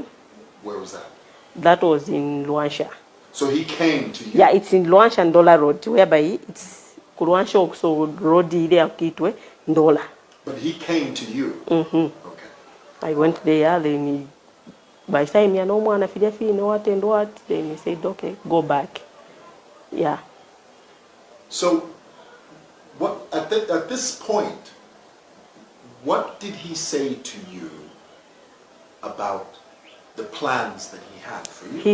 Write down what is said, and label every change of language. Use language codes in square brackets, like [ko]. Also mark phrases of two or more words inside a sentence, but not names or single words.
[en] Where was that? That was in Luansha. So he came to you? Yeah, it's in Luansha and Ndola Road, whereby it's Luansha also road ile Kitwe Ndola. But he came to you? Okay. I went there, then by the time no [bem] mwana fijafi, [en] no what and what, then he said, okay, go back. Yeah. So, what at this point, what did he say to you about the plans that he had for you?